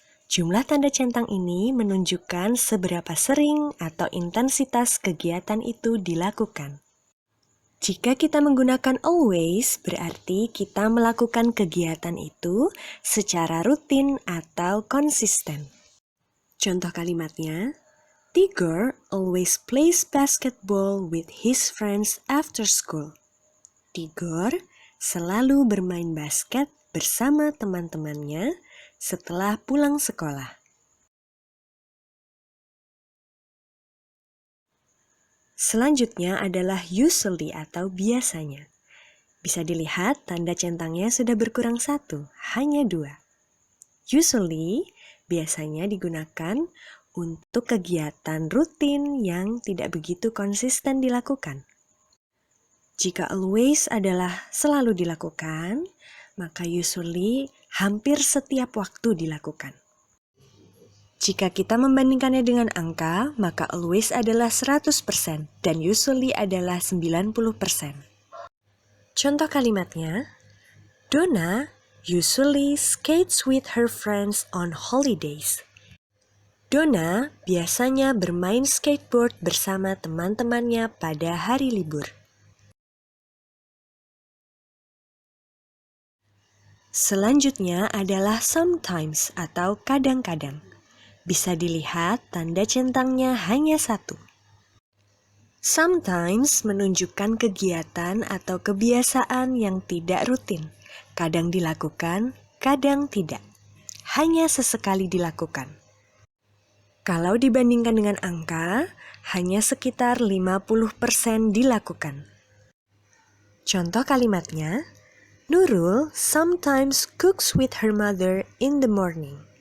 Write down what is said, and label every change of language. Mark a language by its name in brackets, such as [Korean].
[Indonesian] Jumlah tanda centang ini menunjukkan seberapa sering atau intensitas kegiatan itu dilakukan. Jika kita menggunakan always, berarti kita melakukan kegiatan itu secara rutin atau konsisten. Contoh kalimatnya, [English] Tigor always plays basketball with his friends after school. [Indonesian] Tigor selalu bermain basket bersama teman-temannya setelah pulang sekolah. Selanjutnya adalah usually atau biasanya. Bisa dilihat tanda centangnya sudah berkurang 1, hanya 2. Usually biasanya digunakan untuk kegiatan rutin yang tidak begitu konsisten dilakukan. Jika always adalah selalu dilakukan, maka usually hampir setiap waktu dilakukan. Jika kita membandingkannya dengan angka, maka always adalah 100% dan usually adalah 90%. Contoh kalimatnya, [English] Donna usually skates with her friends on holidays. [Indonesian] Donna biasanya bermain skateboard bersama teman-temannya pada hari libur. Selanjutnya adalah sometimes atau kadang-kadang. Bisa dilihat tanda centangnya hanya 1. Sometimes menunjukkan kegiatan atau kebiasaan yang tidak rutin. Kadang dilakukan, kadang tidak. Hanya sesekali dilakukan. Kalau dibandingkan dengan angka, hanya sekitar 50% dilakukan. Contoh kalimatnya, [English] Nurul sometimes cooks with her mother in the morning.